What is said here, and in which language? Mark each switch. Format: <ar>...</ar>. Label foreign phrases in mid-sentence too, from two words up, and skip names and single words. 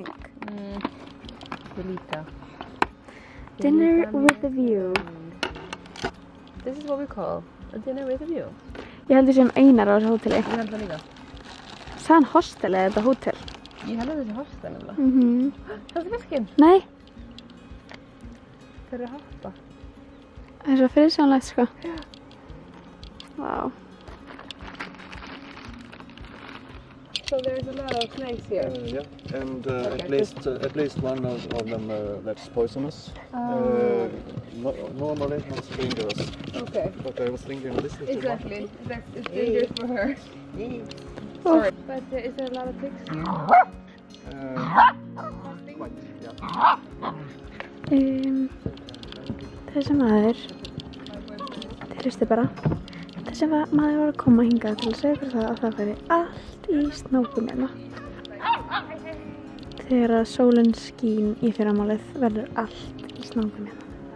<is>Ég líka.</is> <en>Dinner with a view. This is what we call a dinner with a view.</en> <is>Ég held við séum einar á þessu hóteli. Ég held það líka. Sæðan hostel eða þetta hótel? Ég held að þessi hostel nefnilega. Það er fiskinn. Nei. Þeir eru að hoppa. Það er svo friðsamlegt sko. Vá.</is> <en>So there's a lot of snakes here. Yeah, and Okay, at least one of them that's poisonous. Normally not dangerous, Okay. but I was thinking this is Exactly. It's dangerous for her. Oh. Sorry. But is there a lot of ticks? Quite, yeah.</en> <is>Þessi maður, þeir hlustu bara, þessi maður var að koma hingað til að segja ykkur það að það væri allt í snákum hérna. Þegar að sólin skín í fyrramálið verður allt í snákum hérna.</is>